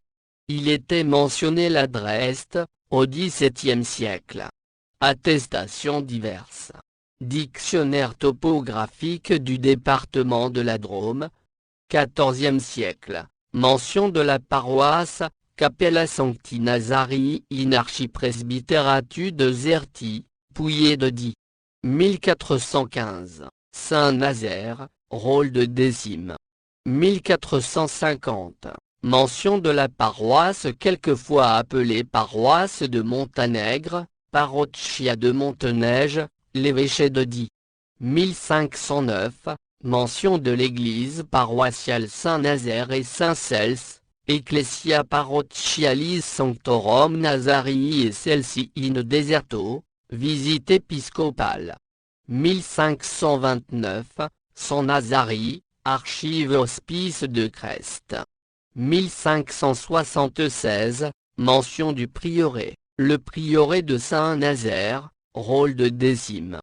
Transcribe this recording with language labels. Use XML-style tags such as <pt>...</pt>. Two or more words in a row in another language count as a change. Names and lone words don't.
<fr>Il était mentionné l'adresse, au XVIIe siècle. Attestations diverses. Dictionnaire topographique du département de la Drôme. XIVe siècle. Mention de la paroisse,</fr> <la>Capella Sancti Nazarii in Archipresbyteratu de Zerti, Pouillet de Die.</la> <fr>1415. Saint-Nazaire, rôle de décime. 1450. Mention de la paroisse quelquefois appelée paroisse de Montanègre,</fr> <la>Parrocchia de Monteneige,</la> <fr>l'évêché de Die. 1509. Mention de l'église paroissiale Saint-Nazaire et Saint-Cels,</fr> <la>Ecclesia Parrocchialis Sanctorum Nazarii et Celsi in Deserto,</la> <fr>visite épiscopale. 1529, San Nazarii, archive hospice de Crest. 1576, mention du prieuré, le prieuré de Saint-Nazaire, rôle de décime.</fr>